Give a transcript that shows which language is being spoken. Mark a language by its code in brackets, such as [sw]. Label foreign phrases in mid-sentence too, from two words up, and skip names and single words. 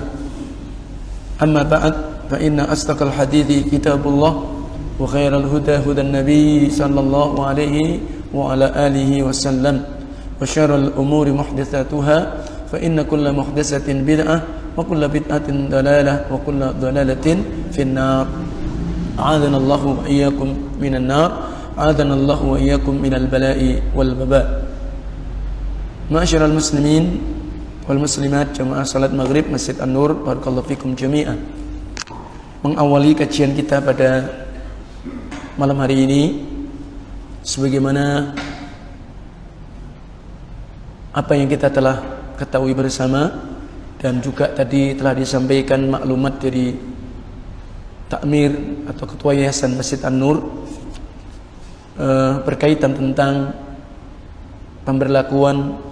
[ar] أما بعد فإن أصدق الحديث كتاب الله وخير الهدى هدى النبي صلى الله عليه وعلى آله وسلم وشر الأمور محدثاتها فإن كل محدثة بدعة وكل بدعة ضلالة وكل ضلالة في النار. أعاذنا الله وإياكم من النار أعاذنا الله وإياكم من البلاء والوباء. معاشر المسلمين والمسلمات [id] jamaah salat maghrib Masjid An-Nur, [ar] بارك الله فيكم جميعا. [id] Mengawali kajian kita pada malam hari ini sebagaimana apa yang kita telah ketahui bersama dan juga tadi telah disampaikan maklumat dari takmir atau ketua yayasan Masjid An-Nur berkaitan tentang pemberlakuan